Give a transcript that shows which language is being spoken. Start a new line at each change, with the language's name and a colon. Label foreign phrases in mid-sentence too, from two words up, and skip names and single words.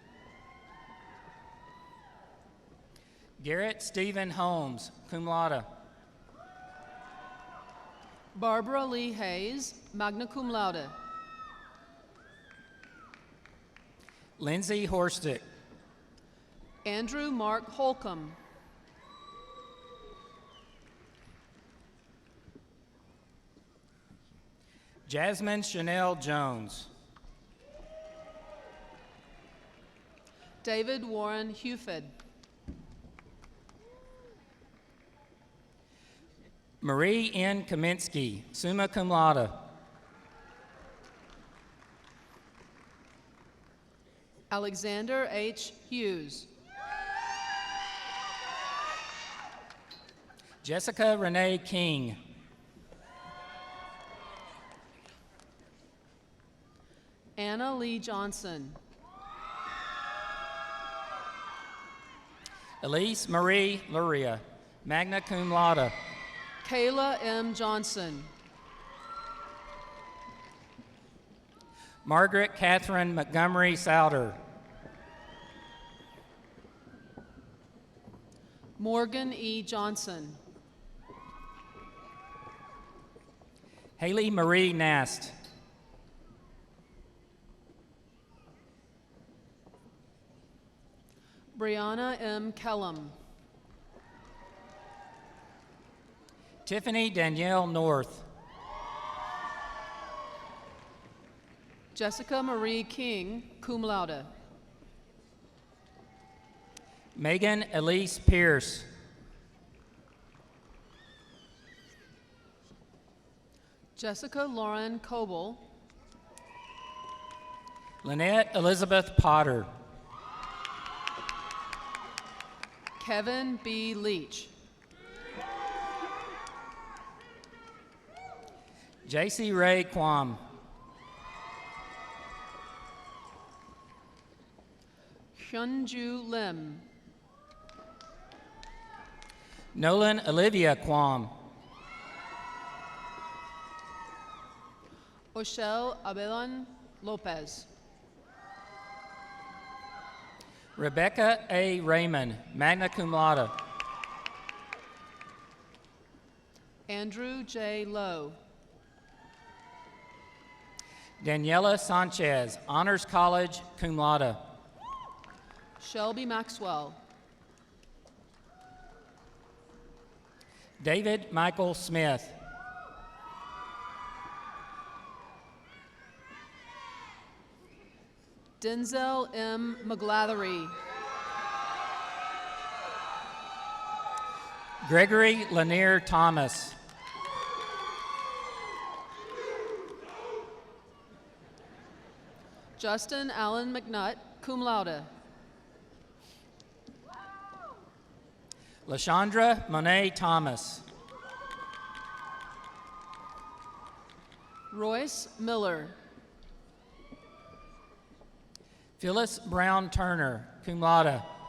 English: Garrett Stephen Holmes,
Latin: cum laude.
English: Barbara Lee Hayes,
Latin: magna cum laude.
English: Lindsay Horstick. Andrew Mark Holcomb. Jasmine Chanel Jones. David Warren Hufed. Marie N.
Latin: Kaminsky, summa cum laude.
English: Alexander H. Hughes. Jessica Renee King. Anna Lee Johnson. Elise Marie Luria,
Latin: magna cum laude.
English: Kayla M. Johnson. Margaret Catherine Montgomery Souder. Morgan E. Johnson. Haley Marie Nast. Brianna M. Kellum. Tiffany Danielle North. Jessica Marie King,
Latin: cum laude.
English: Megan Elise Pierce. Jessica Lauren Coble. Lynette Elizabeth Potter. Kevin B. Leach. JC Ray Quam. Hyunju Lim. Nolan Olivia Quam. Oshel Abelon Lopez. Rebecca A.
Latin: Raymond, magna cum laude.
English: Andrew J. Lowe. Daniela Sanchez, honors college,
Latin: cum laude.
English: Shelby Maxwell. David Michael Smith. Denzel M. McGlathery. Gregory Lanier Thomas. Justin Allen McNutt,
Latin: cum laude.
English: LaShondra Monet Thomas. Royce Miller. Phyllis Brown Turner,
Latin: cum laude.